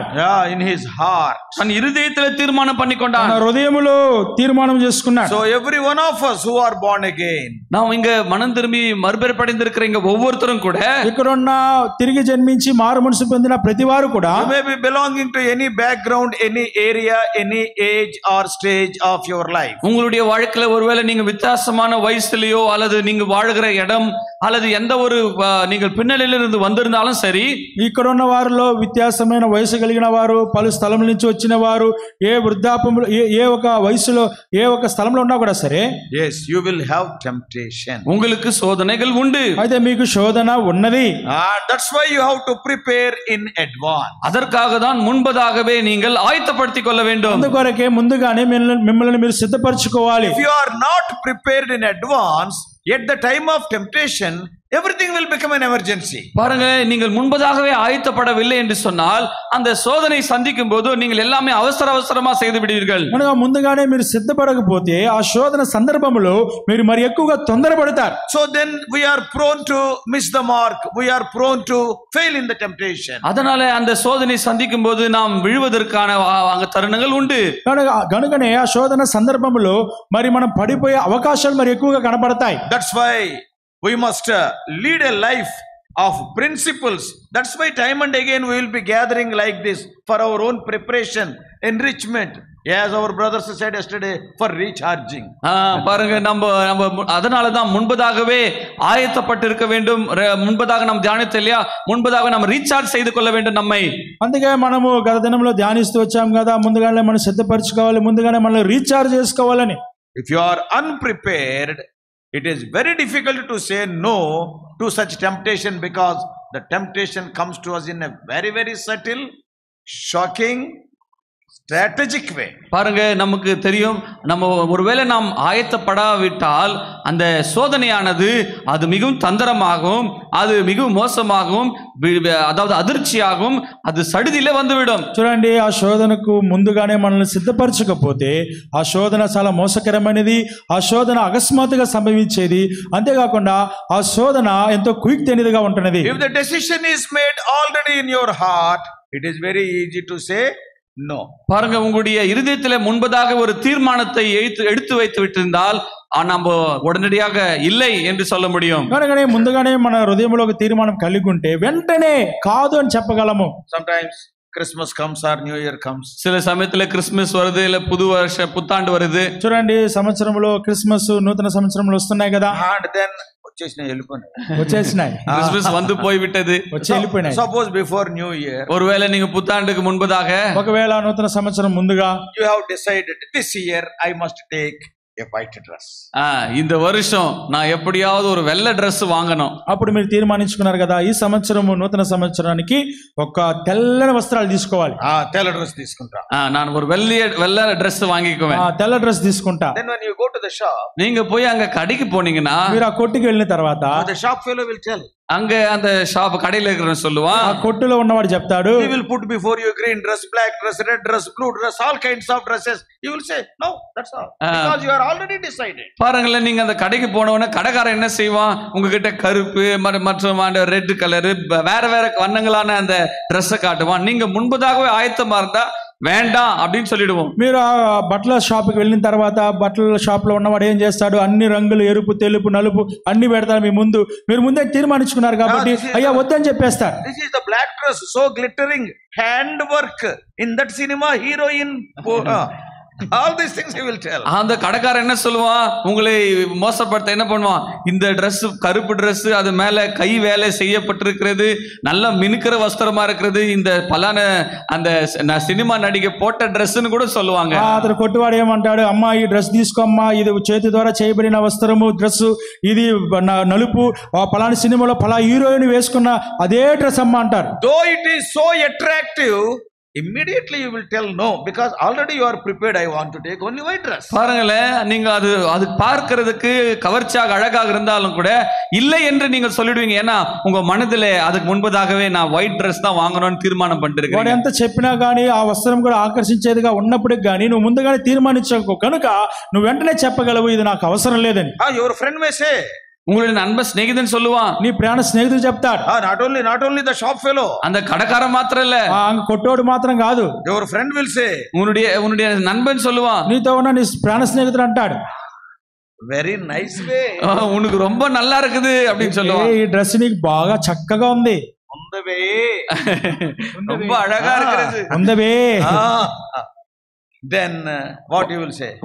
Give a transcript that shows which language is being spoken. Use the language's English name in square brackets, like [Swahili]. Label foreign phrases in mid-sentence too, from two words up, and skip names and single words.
[English] Yeah, in his heart. [Tamil] தன் இருதயத்திலே தீர்மானம் பண்ணி கொண்டான். [Telugu] తన హృదయములో తీర్మానం చేసుకున్నాడు. [English] So every one of us who are born again, [Tamil] நாம் இங்க மனம் திரும்பி மறுபிறப்படைந்திருக்கிற இங்க ஒவ்வொருத்தரும் கூட [Telugu] ఇక్కడున్న తిరిగి జన్మించి మారు మనసు పొందిన ప్రతి వారు కూడా [English] you may be belonging to any background, any area, any age or stage of your life. [Tamil] உங்களுடைய வாழ்க்கையில ஒருவேளை நீங்க வித்தியாசமான வயசுலயோ அல்லது நீங்க வாழுகிற இடம் அல்லது எந்த ஒரு நீங்கள் பின்னணியிலிருந்து வந்திருந்தாலும் சரி, [Telugu] ఇక్కడ ఉన్న వారిలో వ్యత్యాసమైన వయసు కలిగిన వారు, పలు స్థలముల నుంచి వచ్చిన వారు, ఏ వృద్ధాపంలో ఏ ఒక వయసులో ఏ ఒక స్థలంలో ఉన్నా కూడా సరే, [English] yes, you will have temptation. [Tamil] உங்களுக்கு சோதனைகள் உண்டு. [Telugu] అయితే మీకు శోధన ఉన్నది. [English] That's why you have to prepare in advance. [Tamil] அதற்காக தான் முன்பதாகவே நீங்கள் ஆயத்தப்படுத்திக் கொள்ள வேண்டும். [Telugu] అందుకొరకే ముందుగానే మిమ్మల్ని మీరు సిద్ధపరచుకోవాలి. [English] If you are not prepared in advance, at the time of temptation, everything will become an emergency. [Tamil] பாருங்க, நீங்கள் முன்பதாகவே ஆயத்தப்படவில்லை என்று சொன்னால் அந்த சோதனை சந்திக்கும் போது நீங்கள் எல்லாமே அவசரமா செய்து விடுவீர்கள். [Telugu] మనగా ముందుగానే మీరు సిద్ధపడకపోతే ఆ శోధన సందర్భంలో మీరు మరి ఎక్కువగా తొందరపడతారు. [English] So then we are prone to miss the mark. We are prone to fail in the temptation. [Tamil] அதனால அந்த சோதனை சந்திக்கும் போது நாம் விழுவதற்கான தருணங்கள் உண்டு. [Telugu] గనుకనే ఆ శోధన సందర్భంలో మరి మనం పడిపోయే అవకాశాలు మరి ఎక్కువగా కనపడతాయి. [English] That's why we must lead a life of principles. That's why time and again we will be gathering like this for our own preparation, enrichment, as our brothers said yesterday, for recharging. [Tamil] பாருங்க, நம்ம அதனால தான் முன்பதாகவே ஆயத்தப்பட்டு இருக்க வேண்டும். முன்பதாக நாம் தியானித்தோம் இல்லையா, முன்பதாக நாம் ரீசார்ஜ் செய்து கொள்ள வேண்டும் நம்மை. [Telugu] అందుకే మనము గత దినంలో ధ్యానిస్తూ వచ్చాం కదా, ముందుగానే మనం సిద్ధపరచుకోవాలి, ముందుగానే మనం రీఛార్జ్ చేసుకోవాలని. [English] If you are unprepared, it is very difficult to say no to such temptation, because the temptation comes to us in a very, very subtle, shocking, strategic way. [Tamil] பாருங்க, நமக்கு தெரியும், நம்ம ஒருவேளை நாம் ஆயத்தப்படாவிட்டால் அந்த சோதனையானது அது மிகவும் தந்திரமாகவும், அது மிகவும் மோசமாகவும், அதாவது அதிர்ச்சியாகவும், அது சடுதியிலே வந்துவிடும். [Telugu] చూడండి, ఆ శోధనకు ముందుగానే మనల్ని సిద్ధపరచకపోతే ఆ శోధన చాలా మోసకరమైనది. ఆ శోధన అకస్మాత్తుగా సంభవించేది. అంతేకాకుండా ఆ శోధన ఎంతో కుయుక్తైనదిగా ఉంటున్నది. [English] If the decision is made already in your heart, it is very easy to say no. [Tamil] பாருங்க, உங்களுடைய இருதயத்திலே முன்பதாக ஒரு தீர்மானத்தை எடுத்து வைத்து விட்டிருந்தால் நம்ம உடனடியாக இல்லை என்று சொல்ல முடியும். [Telugu] కనుకనే ముందుగానే మన హృదయంలో ఒక తీర్మానం కలిగి ఉంటే వెంటనే కాదు అని చెప్పగలము. [English] Sometimes Christmas comes or New Year comes. [Tamil] சில சமயத்துல கிறிஸ்மஸ் வருது, இல்ல புத்தாண்டு வருது. [Telugu] చూడండి, సంవత్సరంలో క్రిస్మస్, నూతన సంవత్సరంలో వస్తున్నాయి కదా. [English] And then [Telugu] వచ్చేసినాయి, [Tamil] క్రిస్మస్ வந்து போய் விட்டது, [Telugu] వచ్చి వెళ్ళిపోయినాయి. [English] Suppose before New Year, [Tamil] ஒருவேளை நீங்க புத்தாண்டுக்கு முன்பதாக, [Telugu] ఒకవేళ నూతన సంవత్సరం ముందుగా [English] you have decided this year I must take a white dress. [Tamil] இந்த வருஷం நான் எப்படியாவது ஒரு வெள்ளை Dress வாங்கணும். [Telugu] అప్పుడు మీరు తీర్మానించుకున్నారు కదా, ఈ సంవత్సరము నూతన సంవత్సరానికి ఒక తెల్లని వస్త్రాలు తీసుకోవాలి. తెల్ల డ్రెస్ తీసుకుంటా, [Tamil] நான் ஒரு வெள்ளை Dress வாங்கிக்குவேன், [Telugu] తెల్ల డ్రెస్ తీసుకుంటా. [English] Then when you go to the shop, [Tamil] நீங்க போய் அங்க கடைக்கு போனீங்கன்னா, [Telugu] మీరు ఆ కొట్టుకి వెళ్ళిన తర్వాత [English] the shop fellow will tell, [Tamil] அங்க அந்த ஷாப் கடையில இருக்கிறவன் சொல்லுவான், [Telugu] ఆ కొట్టులో ఉన్నవాడు చెప్తాడు, [English] he will put before you green dress, black dress, red dress, blue dress, all kinds of dresses. You will say no, that's all, because you are already decided. [Tamil] பாருங்களேன், நீங்க அந்த கடைக்கு போனவன கடைக்காரன் என்ன செய்வான், உங்ககிட்ட கருப்பு மற்றும் [English] red colour [Tamil] வேற வேற வண்ணங்களான அந்த ட்ரெஸ்ஸை காட்டுவான். நீங்க முன்பதாகவே ஆயத்தமா இருந்தா వేండాం அப்படின்னு சொல்லிடுவோம். [Telugu] మీరు ఆ బట్టల షాప్కి వెళ్ళిన తర్వాత బట్టల షాప్ లో ఉన్నవాడు ఏం చేస్తాడు, అన్ని రంగులు ఎరుపు తెలుపు నలుపు అన్ని పెడతారు మీ ముందు. మీరు ముందే తీర్మానించుకున్నారు కాబట్టి అయ్యా వద్దని చెప్పేస్తారు. [English] This is the black dress, so glittering, hand work. In that cinema heroine, all these things he will tell. [Tamil] அந்த கடைக்காரன் என்ன சொல்லுவான், உங்களை மோசப்படுத்த என்ன பண்ணுவான், இந்த Dress கருப்பு Dress, அது மேல கை வேலை செய்யப்பட்டிருக்கிறது, நல்ல மினுக்கிற வஸ்திரமா இருக்கிறது, இந்த பலான அந்த சினிமா நடிகை போட்ட ட்ரெஸ்ன்னு கூட சொல்லுவாங்க. [Telugu] అతను కొట్టువాడు ఏమంటాడు, అమ్మా ఈ డ్రెస్ తీసుకోమ్మా, ఇది చేతి ద్వారా చేయబడిన వస్త్రము డ్రెస్, ఇది నలుపు, పలాని సినిమాలో పలా హీరోయిన్ వేసుకున్న అదే డ్రెస్ అమ్మా అంటారు. [English] Though it is so attractive, immediately you will tell no, because already you are prepared. I want to take only white dress. [Tamil] பாருங்களேன், நீங்க அது பார்க்கிறதுக்கு கவர்ச்சியாக அழகாக இருந்தாலும் கூட இல்லை என்று நீங்க சொல்லிடுவீங்க. ஏன்னா உங்க மனதிலே அதுக்கு முன்பதாகவே நான் [English] white dress [Tamil] தான் வாங்கணும்னு தீர்மானம் [Telugu] వాడు [Tamil] பண்ணிருக்கீங்க. [Telugu] ఎంత చెప్పినా గానీ ఆ వస్త్రం కూడా ఆకర్షించేదిగా ఉన్నప్పటికి గానీ నువ్వు ముందుగానే తీర్మానించకు కనుక నువ్వు వెంటనే చెప్పగలవు ఇది నాకు అవసరం లేదని. [English] Your friend may say, [Tamil] உங்களுடைய நண்பன் சிநேகிதன் சொல்லுவான், [Telugu] నీ ప్రాణ స్నేహితుడు చెప్తాడు. [English] not only the shop fellow, [Tamil] அந்த கடைக்காரன் மாத்திரம் இல்ல, [Telugu] అంగ కొట్టోడు మాత్రం కాదు, [English] your friend will say, [Tamil] உன்னுடைய நண்பன் சொல்லுவான், [Telugu] నీతో ఉన్న నీ ప్రాణ స్నేహితుడు అంటాడు, [English] very nice way, [Tamil] உனக்கு ரொம்ப நல்லா இருக்குது அப்படின்னு சொல்லுவான். [Telugu] ఈ డ్రెస్ నీకు బాగా చక్కగా ఉంది, [English] on the way, [Tamil] ரொம்ப அழகா இருக்கிறது, [Telugu] ఉందవే. [English] then what you will say?